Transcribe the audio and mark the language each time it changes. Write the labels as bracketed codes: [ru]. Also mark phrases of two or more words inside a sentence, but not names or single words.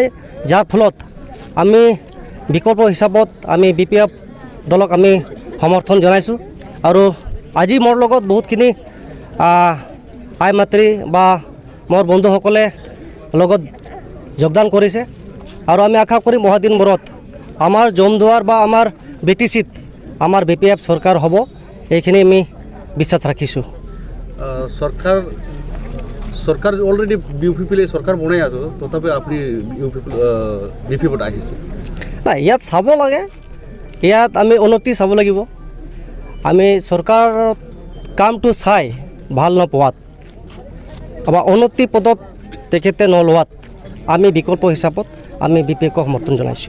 [as] যাৰ ফলত আমি বিকল্প হিচাপত আমি বিপিএফ দলক আমি সমৰ্থন জনাইছোঁ আৰু আজি মোৰ লগত বহুতখিনি আই মাতৃ বা মোৰ বন্ধুসকলে লগত যোগদান কৰিছে আৰু আমি আশা কৰিম অহা দিনবোৰত আমাৰ জমদুৱাৰ বা আমাৰ বিটিচিত আমাৰ বিপিএফ চৰকাৰ হ'ব, এইখিনি আমি বিশ্বাস ৰাখিছোঁ। সরকার অলরেডি বিউপিপিএল সরকার বনাই আছে, তথাপি আপনি বিপিএফত আহিছে না? ইয়াত চাব লাগে, ইয়াত আমি উন্নতি চাব লাগিব। আমি চৰকাৰৰ কামটো চাই ভাল নোপোৱাত বা উন্নতি পদত তেখেতে নলোৱাত আমি বিকল্প হিচাপত আমি বিপিএফক সমৰ্থন জনাইছোঁ।